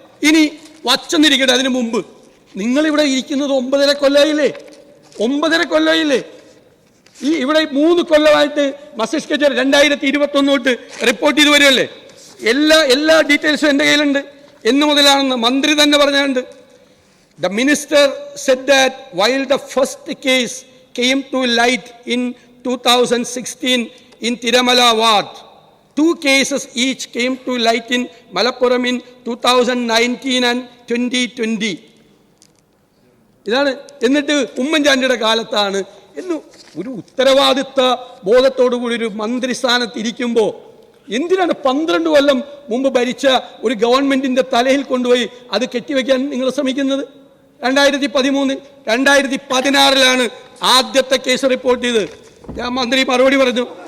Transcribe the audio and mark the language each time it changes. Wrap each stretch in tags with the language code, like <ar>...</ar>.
<ml>ഇനി വച്ചെന്നിരിക്കട്ടെ. അതിനു മുമ്പ് നിങ്ങളിവിടെ ഇരിക്കുന്നത് 9.5 കൊല്ലമായില്ലേ? 9.5 കൊല്ലമായില്ലേ? ഇവിടെ 3 കൊല്ലമായിട്ട് മസ്തിഷ്ക ജ്വരം 2021 തൊട്ട് റിപ്പോർട്ട് ചെയ്ത് വരുമല്ലേ? എല്ലാ ഡീറ്റെയിൽസും എൻ്റെ കയ്യിലുണ്ട്. എന്ന് മുതലാണെന്ന് മന്ത്രി തന്നെ പറഞ്ഞുണ്ട്.</ml> <en>The minister said that while the first case came to light in 2016 in Tiramala ward, 2 cases each came to light in Malappuram in 2019 and 2020.</en> <ml>ഇതാണ്. എന്നിട്ട് ഉമ്മൻചാണ്ടിയുടെ കാലത്താണ് എന്ന് ഒരു ഉത്തരവാദിത്ത ബോധത്തോടു കൂടി ഒരു മന്ത്രിസ്ഥാനത്തിരിക്കുമ്പോൾ എന്തിനാണ് 12 കൊല്ലം മുമ്പ് ഭരിച്ച ഒരു ഗവൺമെന്റിന്റെ തലയിൽ കൊണ്ടുപോയി അത് കെട്ടിവെക്കാൻ നിങ്ങൾ ശ്രമിക്കുന്നത്? 2013 2016 ആദ്യത്തെ കേസ് റിപ്പോർട്ട് ചെയ്ത് ഞാൻ മന്ത്രി മറുപടി പറഞ്ഞു.</ml>